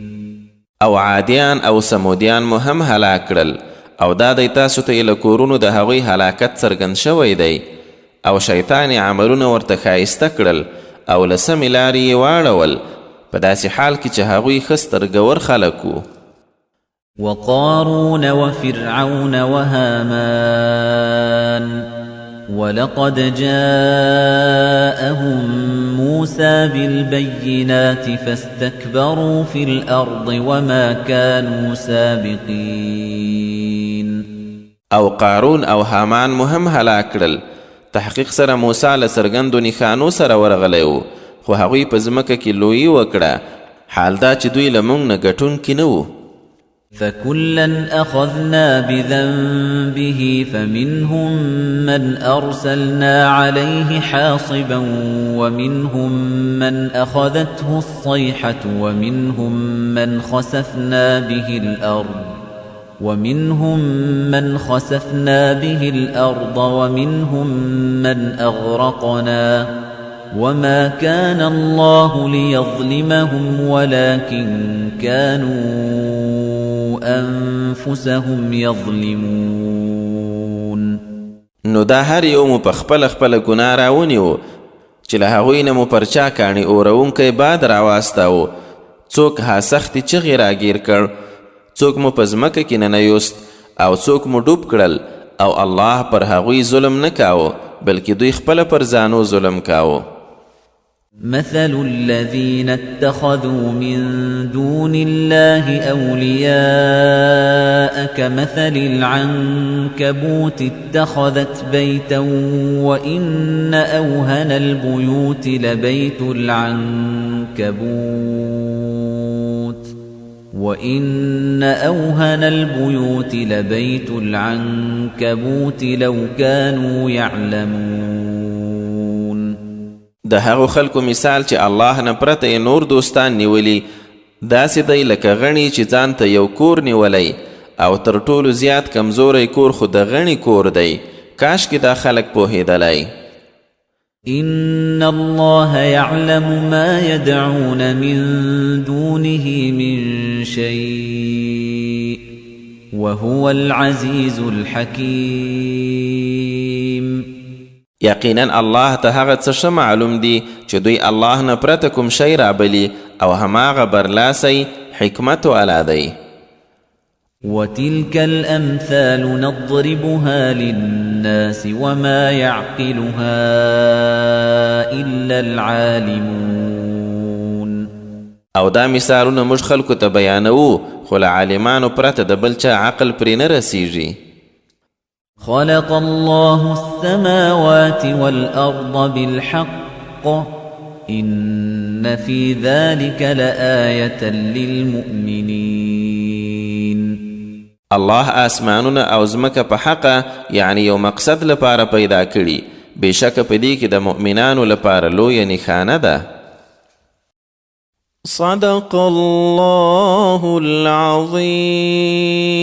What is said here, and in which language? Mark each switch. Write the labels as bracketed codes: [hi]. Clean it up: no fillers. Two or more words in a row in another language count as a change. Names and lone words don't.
[ps] او عادیان او سمودیان مو هم هلاک کړل او دا دی تاسو ته له کورونو د هغوی هلاکت څرګند شوی دی او شیطان عملونه ورته ښایسته کړل او له سمې لارې یې واړول په داسې حال کې چې هغوی ښه سترګور خلک وو. [ar] وقارون وفرعون وهامان ولقد جاءهم موسى بالبينات فاستكبروا في الأرض وما كانوا سابقين. [ps] او قارون او هامان مهم هلاک کړل. تحقیق سره موسی له څرګندو نښانو سره ورغلی و خو هغوی په ځمکه کې لویي وکړه، حال دا چې دوی له موږ نه ګټونکي نه وو. [ar] فكلا أخذنا بذنبه فمنهم من أرسلنا عليه حاصبا ومنهم من أخذته الصيحة ومنهم من خسفنا به الأرض ومنهم من أغرقنا وما كان الله ليظلمهم ولكن كانوا أنفسهم يظلمون. [ps] نو دا هر یو مو په خپل ګناه راونیو چې له هغوی نه مو پر چا کاڼي اورونکی باد راواستاو، څوک ها سختې چغې راګیر کړ، څوک مو په ځمکه کې ننیوست او څوک مو ډوب کړل، او الله پر هغوی ظلم نه کاوه بلکې دوی خپله پر ځانو ظلم کاوه. [ar] مثل الذين اتخذوا من دون الله أولياء كمثل العنكبوت اتخذت بيتا وإن أوهن البيوت لبيت العنكبوت لو كانوا يعلمون. [ps] د هغو خلکو مثال چې الله نه پرته نور دوستان نیولی داسې دی لکه غڼی چې ځان ته یو کور نیولی او تر ټولو زیات کمزوری کور خو د غڼی کور دی. کاشکې دا خلک پوهېدلی. [ar] إن الله يعلم ما يدعون من دونه من شيء وهو العزيز الحكيم. [ps] یقینا الله ته هغه څه ښه معلوم دي چې دوی الله نه پرته کوم شی رابلي او هماغه برلاسی حکمت والا دی. [ar] وتلك الأمثال نضربها للناس وما يعقلها إلا العالمون. [ps] او دا مثالونه موږ خلکو ته بیانوو خو له عالمانو پرته د بل چا عقل پرې نه رسیږي. [ar] خلق الله السماوات والأرض بالحق إن في ذلك لآية للمؤمنين. [ps] الله آسمانونه او ځمکه په حقه یعنی یو مقصد لپاره پیدا کړي، بېشکه په دې کې د مؤمنانو لپاره لویه نښانه ده. [ar] صدق الله العظیم.